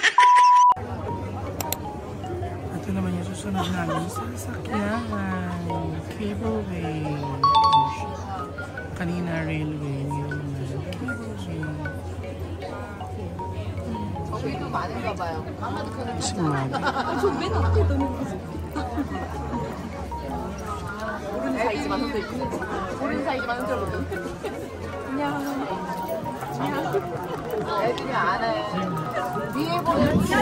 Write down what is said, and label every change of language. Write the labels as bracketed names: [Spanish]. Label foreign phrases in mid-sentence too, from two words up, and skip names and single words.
[Filipino] Ito naman yung susunod namin sa sasakyan. [English] Cableway. Kanina railway. [Filipino] Si Mother. [Korean] 사이즈만 혼자 입고 오른 사이즈만 혼자 입고 그냥 애들이 안 해. 위에 보면